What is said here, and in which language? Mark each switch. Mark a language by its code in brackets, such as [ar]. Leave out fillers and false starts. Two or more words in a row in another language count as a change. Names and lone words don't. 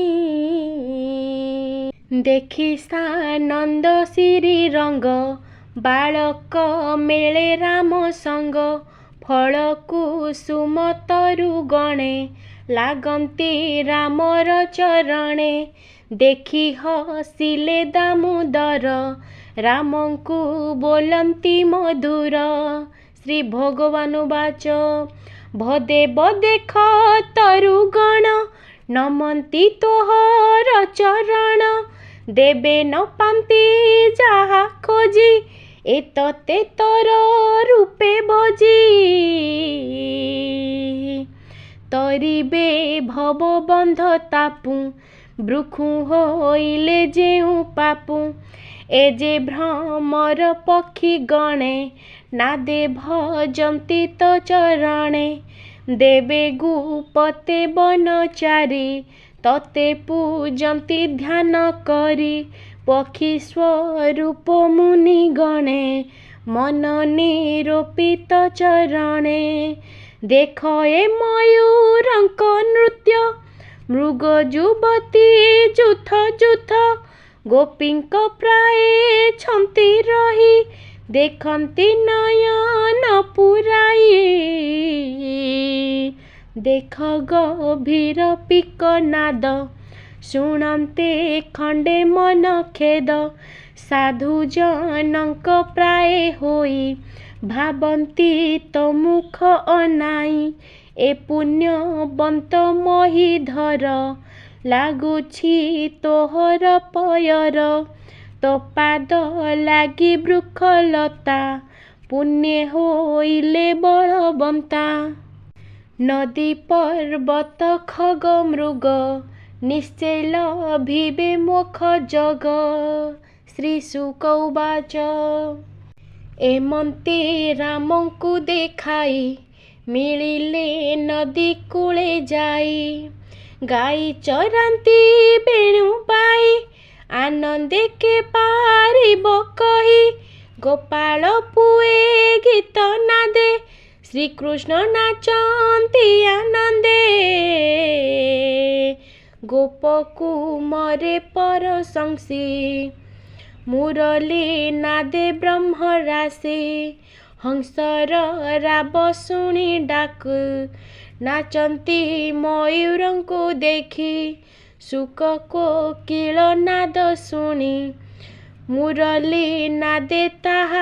[or] ଦେଖି ସାନନ୍ଦ ଶ୍ରୀ ରଙ୍ଗ ବାଳକ ମେଳେ ରାମ ସଙ୍ଗ ଫଳ କୁସୁମ ତରୁ ଗଣେ ଲାଗନ୍ତି ରାମର ଚରଣେ ଦେଖି ହସିଲେ ଦାମୋଦର ରାମଙ୍କୁ ବୋଲନ୍ତି ମଧୁର। ଶ୍ରୀ ଭଗବାନ ଉବାଚ ଭୋ ଦେବ ଦେଖ ତରୁଗଣ ନମନ୍ତି ତୋହର ଚରଣ ଦେବେ ନ ପାନ୍ତି ଯାହା ଖୋଜି ଏତେ ତରୁ ରୂପେ ଭଜି ତରିବେ ଭବ ବନ୍ଧ ତାପୁ ବୃକ୍ଷ ହୋଇଲେ ଯେଉଁ ପାପୁ ଏ ଯେ ଭ୍ରମର ପକ୍ଷୀ ଗଣେ ନାଦେ ଭଜନ୍ତି ତୋ ଚରଣେ ଦେବେ ଗୁପତେ ବନଚାରୀ ତତେ ପୂଜନ୍ତି ଧ୍ୟାନ କରି ପକ୍ଷୀ ସ୍ୱରୂପ ମୁନି ଗଣେ ମନ ନିରୂପିତ ଚରଣେ ଦେଖ ଏ ମୟୂରଙ୍କ ନୃତ୍ୟ ମୃଗ ଯୁବତୀ ଯୂଥ ଯୂଥ ଗୋପୀଙ୍କ ପ୍ରାୟ ଛନ୍ତି ରହି ଦେଖନ୍ତି ନୟନ ପୁରାଇ ଦେଖ ଗମ୍ଭୀର ପିକ ନାଦ ଶୁଣନ୍ତେ ଖଣ୍ଡେ ମନ ଖେଦ ସାଧୁ ଜନକ ପ୍ରାୟ ହୋଇ ଭାବନ୍ତି ତୋ ମୁଖ ଅନାଇ ଏ ପୁଣ୍ୟବନ୍ତ ମହୀଧର ଲାଗୁଛି ତୋହର ପୟର ତୋ ପାଦ ଲାଗି ବୃକ୍ଷଲତା ପୁଣ୍ୟ ହୋଇଲେ ବଳବନ୍ତା ନଦୀ ପର୍ବତ ଖଗ ମୃଗ ନିଶ୍ଚଳ ଭିବେ ମୋକ୍ଷ ଜଗ। ଶ୍ରୀ ଶୁକ ଉବାଚ ଏମନ୍ତେ ରାମଙ୍କୁ ଦେଖାଇ ମିଳିଲେ ନଦୀ କୂଳେ ଯାଇ ଗାଈ ଚରାନ୍ତି ବେଣୁ ବାଇ ଆନନ୍ଦେ କେ ପାରିବ କହି ଗୋପାଳ ପୁଏ ଗୀତ ନାଦେ ଶ୍ରୀକୃଷ୍ଣ ନାଚନ୍ତି ଆନନ୍ଦେ ଗୋପକୁମରେ ପ୍ରଶଂସି ମୁରଲୀ ନାଦେ ବ୍ରହ୍ମ ରାଶି ହଂସର ରାବ ଶୁଣି ଡାକ ନାଚନ୍ତି ମୟୂରଙ୍କୁ ଦେଖି ଶୁକ କୋକିଳ ନାଦ ଶୁଣି ମୁରଲୀ ନାଦେ ତାହା